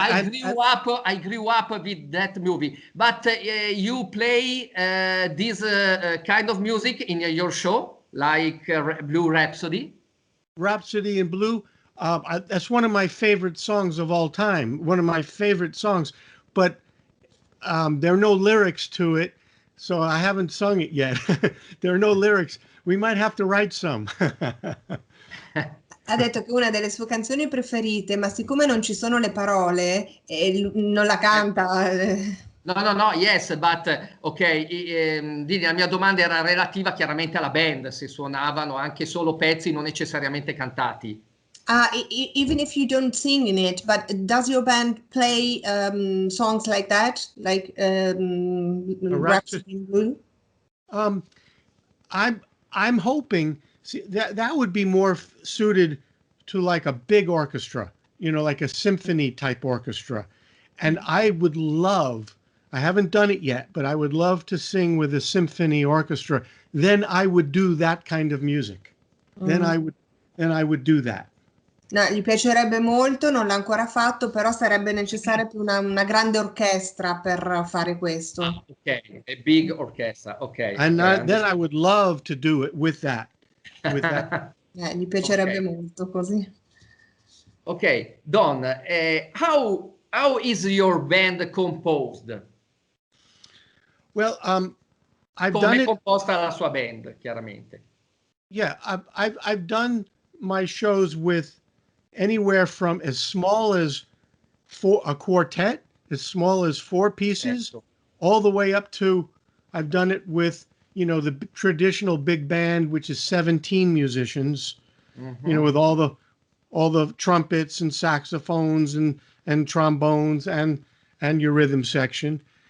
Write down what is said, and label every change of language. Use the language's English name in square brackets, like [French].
[English] I grew up with that movie. But you play this kind of music in your show, like Blue Rhapsody? Rhapsody in Blue. That's one of my favorite songs of all time. One of my favorite songs. But there are no lyrics to it, so I haven't sung it yet. There are no lyrics. We might have to write some. [Italian] Ha detto che è una delle sue canzoni preferite, ma siccome non ci sono le parole e non la canta. [English] No, yes, but ok, [Italian] Dini, la mia domanda era relativa chiaramente alla band, se suonavano anche solo pezzi non necessariamente cantati. [English] Even if you don't sing in it, but does your band play songs like that, like Rhapsody in Blue? I'm hoping, see, that would be more suited to like a big orchestra, like a symphony type orchestra. And I would love, I haven't done it yet, but I would love to sing with a symphony orchestra. Then I would do that kind of music. Then I would do that. [Italian] No, gli piacerebbe molto, non l'ha ancora fatto, però sarebbe necessaria più una grande orchestra per fare questo. [English] Ok, a big orchestra, ok. And then I would love to do it with that. [Italian] Gli piacerebbe molto così. [English] Ok, Don, how is your band composed? Well, I've [Italian] Come [English] done [Italian] è [English] it. [Italian] composta la sua band, chiaramente. [English] Yeah, I've done my shows with anywhere from as small as a quartet, as small as 4 pieces, all the way up to, I've done it with, the traditional big band, which is 17 musicians, with all the trumpets and saxophones and trombones and your rhythm section.